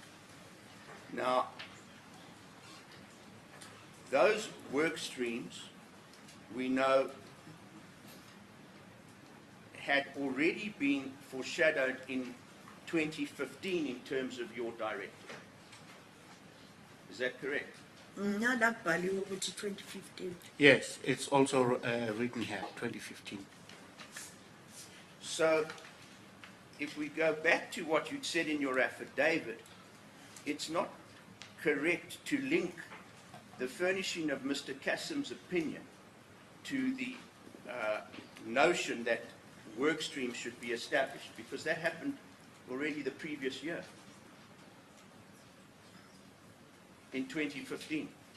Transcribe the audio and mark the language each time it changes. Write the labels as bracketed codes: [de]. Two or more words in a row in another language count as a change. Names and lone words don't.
[en] Now, those work streams, we know, had already been foreshadowed in 2015 in terms of your directive. Is that correct? [zu] Nala kubhaliwe ukuthi 2015. [en] Yes, it's also written here, 2015. So, if we go back to what you'd said in your affidavit, it's not correct to link the furnishing of Mr. Kassem's opinion to the notion that work streams should be established, because that happened already the previous year, in 2015.